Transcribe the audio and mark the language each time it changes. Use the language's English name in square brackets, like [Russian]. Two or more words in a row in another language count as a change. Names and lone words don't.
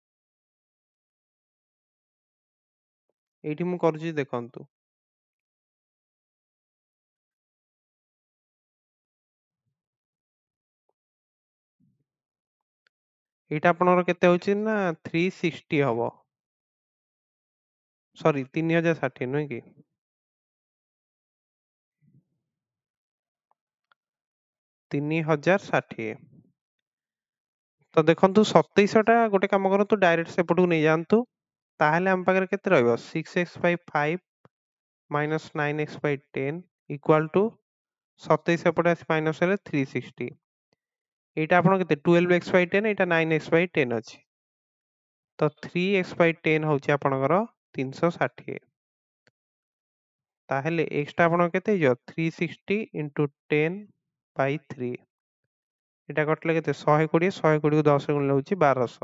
[Odia] ଏଇଠି ମୁଁ କରୁଛି ଦେଖନ୍ତୁ, ଏଇଟା ଆପଣଙ୍କର କେତେ ହଉଛି ନା 360 ହବ, ସରି 3060 ନୁହେଁ କି, 3060। ତ ଦେଖନ୍ତୁ 2700 ଟା ଗୋଟେ କାମ କରନ୍ତୁ ଡାଇରେକ୍ଟ ସେପଟକୁ ନେଇଯାଆନ୍ତୁ, ତାହେଲେ ଆମ ପାଖରେ କେତେ ରହିବ 6x/5 ମାଇନସ୍ 9x/10 [English] equal to [Odia] 27 ଏପଟେ ଆସି ମାଇନସ୍ ହେଲେ 360। ଏଇଟା ଆପଣଙ୍କର କେତେ 12x/10 এইটা 9x/10 ଅଛି, ତ 3x/10 ହଉଛି ଆପଣଙ୍କର 360। ତାହେଲେ x ଟା ଆପଣଙ୍କର କେତେ ହେଇଯିବ 360 into 10/3 এটা କଟିଲେ କେତେ 120 120 କୁ 10 ଗୁଣିଲେ ହଉଛି 1200।